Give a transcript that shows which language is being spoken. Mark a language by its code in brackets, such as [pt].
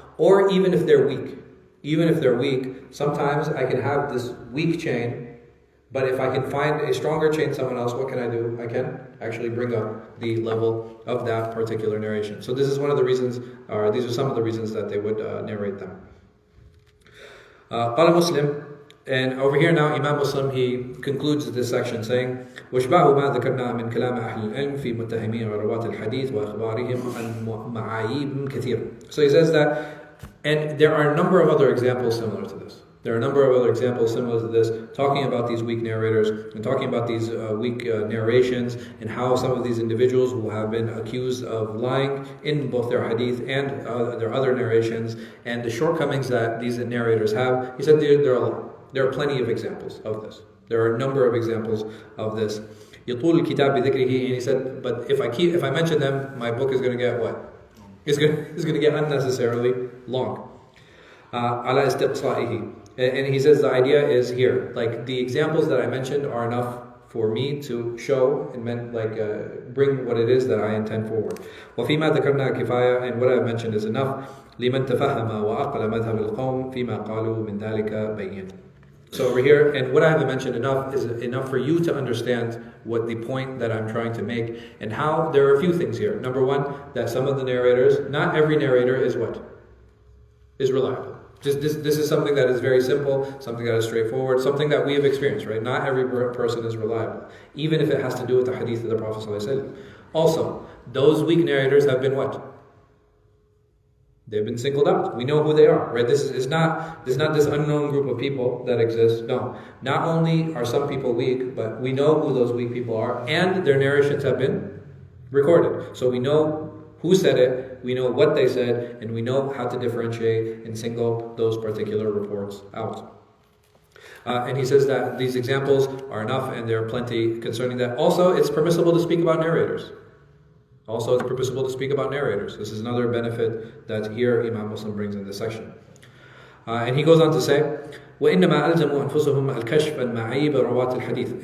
[en] Or even if they're weak, sometimes I can have this weak chain, but if I can find a stronger chain someone else, what can I do? I can actually bring up the level of that particular narration. So this is one of the reasons, or these are some of the reasons that they would narrate them. [ar] قال Muslim, [en] and over here now Imam Muslim, he concludes this section saying [ar] وَشْبَهُ مَا ذَكَرْنَا مِنْ كَلَامِ أَهْلِ الْعِلْمِ فِي مُتَّهِمِينَ وَرَوَاتِ الْحَدِيثِ وَأَخْبَارِهِمْ عَنْ مَعَايِبٍ كَثِيرٍ. [en] So he says that, and there are a number of other examples similar to this. Talking about these weak narrators and talking about these weak narrations and how some of these individuals who have been accused of lying in both their hadith and their other narrations and the shortcomings that these narrators have. He said there are plenty of examples of this. There are a number of examples of this. [ar] يطول الكتاب بذكره, [en] and he said, but if I mention them, my book is going to get what? It's going to get unnecessarily long. [ar] على استقصائه. [en] And he says the idea is here, like the examples that I mentioned are enough for me to show and bring what it is that I intend forward. [ar] وفيما ذكرنا كفاية, [en] and what I've mentioned is enough. [ar] لمن تفهم وعقل مذهب القوم فيما قالوا من ذلك بين. [en] So over here, and what I have mentioned enough is enough for you to understand what the point that I'm trying to make, and how there are a few things here. Number one, that some of the narrators, not every narrator is what? Is reliable. This is something that is very simple, something that is straightforward, something that we have experienced, right? Not every person is reliable, even if it has to do with the hadith of the Prophet ﷺ. Also, those weak narrators have been what? They've been singled out. We know who they are, right? This is not this unknown group of people that exists. No. Not only are some people weak, but we know who those weak people are, and their narrations have been recorded. So we know who said it, we know what they said, and we know how to differentiate and single those particular reports out. And he says that these examples are enough, and there are plenty concerning that. Also, it's permissible to speak about narrators. This is another benefit that here Imam Muslim brings in this section. And he goes on to say, [ar] وَإِنَّمَا أَلْزَمُوا أَنفُسَهُمْ الْكَشْفَ الْمَعَيِبَ رَوَاتِ الْحَدِيثِ.